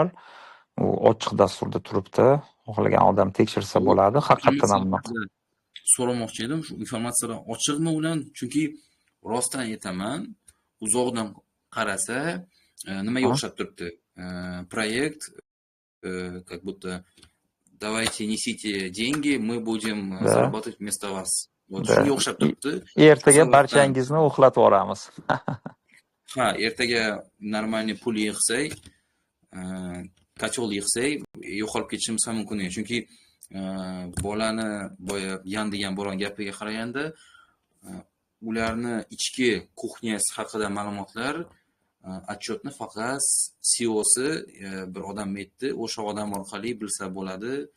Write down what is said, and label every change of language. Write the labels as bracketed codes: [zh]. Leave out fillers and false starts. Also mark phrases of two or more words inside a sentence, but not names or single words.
[uz] U ochiq dasturda turibdi. Xohlagan odam tekshirsa bo'ladi. Haqiqatan ham so'ramoqchi edim, shu informatsiyalar ochiqmi ular? Chunki rostdan aytaman, uzoqdan qarasa nimaga o'xshab turibdi? Proyekt [ru] как будто давайте несите деньги, мы будем заработать вместо вас. [uz] Shunga o'xshab turibdi. Ertaga barchangizni uxlatib yuboramiz. Ha, ertaga normalniy pul yig'sak, kachol yig'sak, yo'qolib ketishimiz ham mumkin emas. Chunki bolani boya yan degan bo'lgan gapiga qaraganda, ularni ichki kuxnyasi haqida ma'lumotlar отчетni faqat CEOsi bir odam aytdi, o'sha odam orqali bilsa bo'ladi.